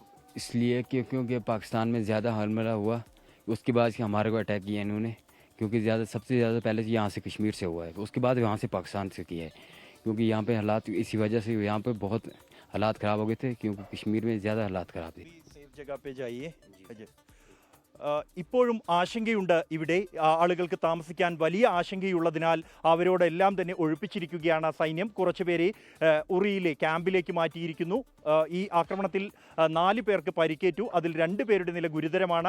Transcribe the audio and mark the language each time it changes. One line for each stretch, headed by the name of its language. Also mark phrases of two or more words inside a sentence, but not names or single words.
Hindi: इसलिए क्योंकि पाकिस्तान में ज़्यादा हमला हुआ, उसके बाद हमारे को अटैक किया इन्होंने, क्योंकि सबसे ज़्यादा पहले यहाँ से कश्मीर से हुआ है, उसके बाद वहाँ से पाकिस्तान से किया है। क्योंकि यहाँ पे हालात इसी वजह से यहाँ पे बहुत हालात ख़राब हो गए थे, क्योंकि कश्मीर में ज़्यादा हालात ख़राब थे। सेफ जगह पे जाइए.
Malayalam: ഇപ്പോഴും ആശങ്കയുണ്ട്. ഇവിടെ ആളുകൾക്ക് താമസിക്കാൻ വലിയ ആശങ്കയുള്ളതിനാൽ അവരോടെല്ലാം തന്നെ ഒഴിപ്പിച്ചിരിക്കുകയാണ് സൈന്യം. കുറച്ചുപേരെ ഉറിയിലെ ക്യാമ്പിലേക്ക് മാറ്റിയിരിക്കുന്നു. ഈ ആക്രമണത്തിൽ 4 പേർക്ക് പരിക്കേറ്റു. അതിൽ 2 പേരുടെ നില ഗുരുതരമാണ്.